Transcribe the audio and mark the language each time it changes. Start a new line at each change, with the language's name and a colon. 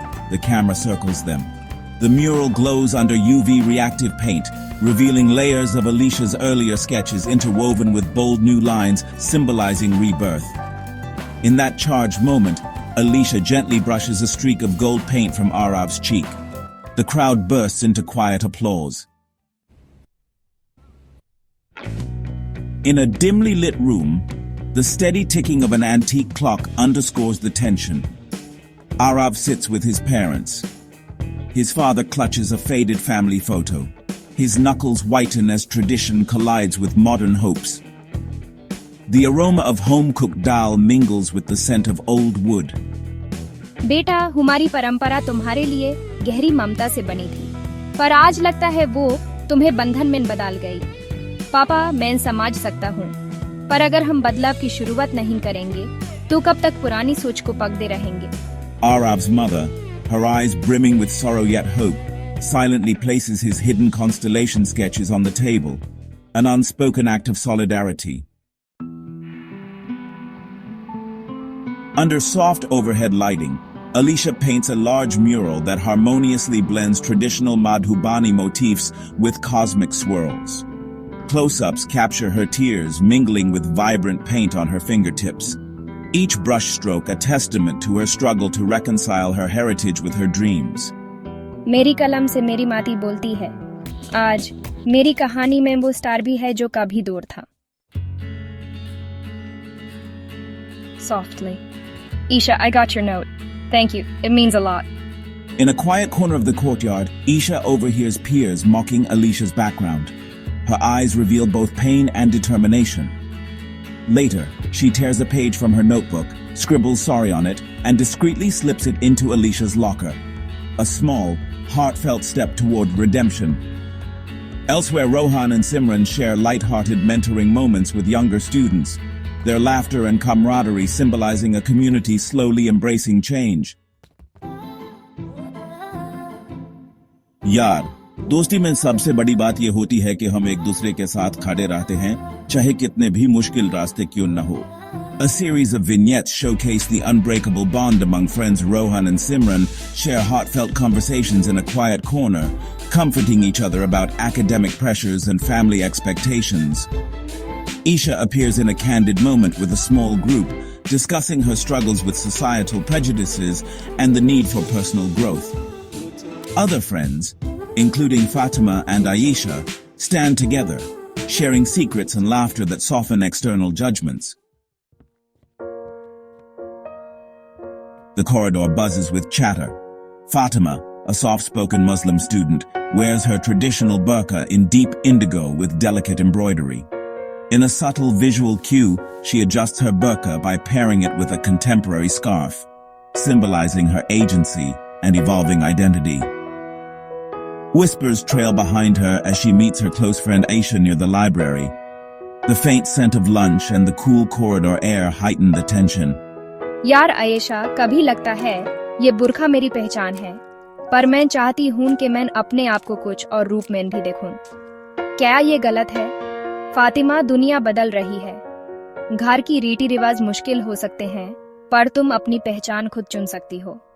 English: The camera circles them. The mural glows under UV reactive paint, revealing layers of Alicia's earlier sketches interwoven with bold new lines symbolizing rebirth. In that charged moment, Alicia gently brushes a streak of gold paint from Arav's cheek. The crowd bursts into quiet applause. In a dimly lit room, the steady ticking of an antique clock underscores the tension. Arav sits with his parents. His father clutches a faded family photo. His knuckles whiten as tradition collides with modern hopes. The aroma of home-cooked dal mingles with the scent of old wood.
Hindi: बेटा, हमारी परंपरा तुम्हारे लिए गहरी ममता से बनी थी, पर आज लगता है वो तुम्हें बंधन में बदल गई। पापा, मैं समझ सकता हूँ, पर अगर हम बदलाव की शुरुआत नहीं करेंगे, तो कब तक पुरानी सोच को पकड़े रहेंगे?
English: Arav's mother, her eyes brimming with sorrow yet hope, silently places his hidden constellation sketches on the table, an unspoken act of solidarity. Under soft overhead lighting, Alicia paints a large mural that harmoniously blends traditional Madhubani motifs with cosmic swirls. Close-ups capture her tears mingling with vibrant paint on her fingertips. Each brushstroke a testament to her struggle to reconcile her heritage with her dreams.
Hindi: मेरी कलम से मेरी माटी बोलती है। आज मेरी कहानी में वो स्टार भी है जो कभी दूर था।
English: Softly. Isha, I got your note. Thank you. It means a lot. In a quiet corner of the courtyard, Isha overhears peers mocking Alicia's background. Her eyes reveal both pain and determination. Later, she tears a page from her notebook, scribbles sorry on it, and discreetly slips it into Alicia's locker. A small, heartfelt step toward redemption. Elsewhere, Rohan and Simran share light-hearted mentoring moments with younger students, their laughter and camaraderie symbolizing a community slowly embracing change.
Hindi: यार, दोस्ती में सबसे बड़ी बात ये होती है कि हम एक दूसरे के साथ खड़े रहते हैं, चाहे कितने भी मुश्किल रास्ते क्यों न हो.
English: A series of vignettes showcase the unbreakable bond among friends. Rohan and Simran share heartfelt conversations in a quiet corner, comforting each other about academic pressures and family expectations. Isha appears in a candid moment with a small group, discussing her struggles with societal prejudices and the need for personal growth. Other friends, including Fatima and Aisha, stand together, sharing secrets and laughter that soften external judgments. The corridor buzzes with chatter. Fatima, a soft-spoken Muslim student, wears her traditional burqa in deep indigo with delicate embroidery. In a subtle visual cue, she adjusts her burqa by pairing it with a contemporary scarf, symbolizing her agency and evolving identity. Whispers trail behind her as she meets her close friend Aisha near the library. The faint scent of lunch and the cool corridor air heighten the tension.
Hindi: यार आयशा, कभी लगता है ये बुरखा मेरी पहचान है, पर मैं चाहती हूँ कि मैं अपने आप को कुछ और रूप में भी देखूं। क्या ये गलत है? फातिमा, दुनिया बदल रही है। घर की रीति रिवाज मुश्किल हो सकते हैं, पर तुम अपनी पहचान खुद चुन सकती हो।